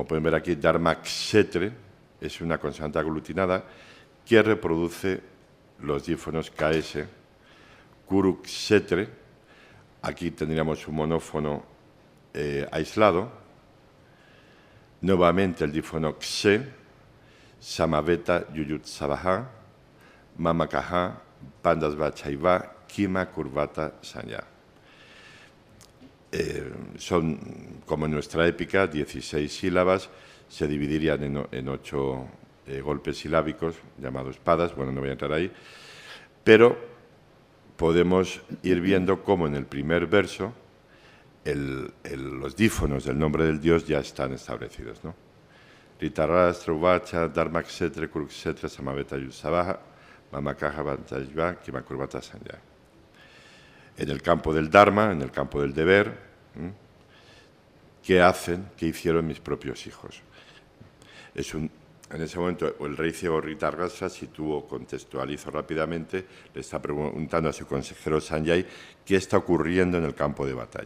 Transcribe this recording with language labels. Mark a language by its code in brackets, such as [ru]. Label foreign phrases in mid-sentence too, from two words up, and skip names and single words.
[es] pueden ver aquí, [sa] धर्म क्षेत्रे [es] es una consonante aglutinada que reproduce los dífonos KS, [sa] कुरु क्षेत्रे, [es] aquí tendríamos un monófono aislado, nuevamente el dífono Kshe, [sa] समवेता युयुत्सवः मामकाः पाण्डवाश्चैव किम् अकुर्वत सञ्जय. [es] Son, como en nuestra épica, 16 sílabas, se dividirían en 8 golpes silábicos, llamados padas, bueno, no voy a entrar ahí, pero podemos ir viendo cómo en el primer verso los dífonos del nombre del Dios ya están establecidos, ¿no? [sa] धृतराष्ट्र उवाच धर्म क्षेत्रे कुरुक्षेत्रे समवेता युयुत्सवः मामकाः पाण्डवाश्चैव किम् अकुर्वत सञ्जय. [es] En el campo del Dharma, en el campo del deber, ¿qué hicieron mis propios hijos? En ese momento el rey ciego Ritargastra situó, contextualizo rápidamente, le está preguntando a su consejero Sanjay qué está ocurriendo en el campo de batalla.